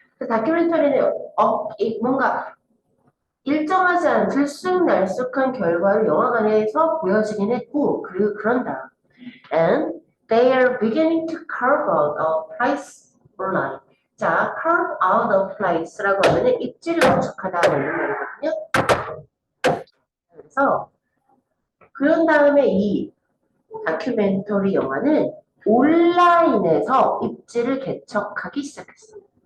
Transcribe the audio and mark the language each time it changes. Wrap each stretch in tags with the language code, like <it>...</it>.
<ko>그 다큐멘터리는 뭔가 일정하지 않은 들쑥날쑥한 결과를 영화관에서 보여지긴 했고 그런다.</ko> <en>And they are beginning to carve out a price online.</en> <ko>자,</ko> <en>carve out a price</en> <ko>라고 하면은 입지를 구축하다는 말이거든요. 그래서 그런 다음에 이 다큐멘터리 영화는 온라인에서 입지를 개척하기 시작했어.</ko>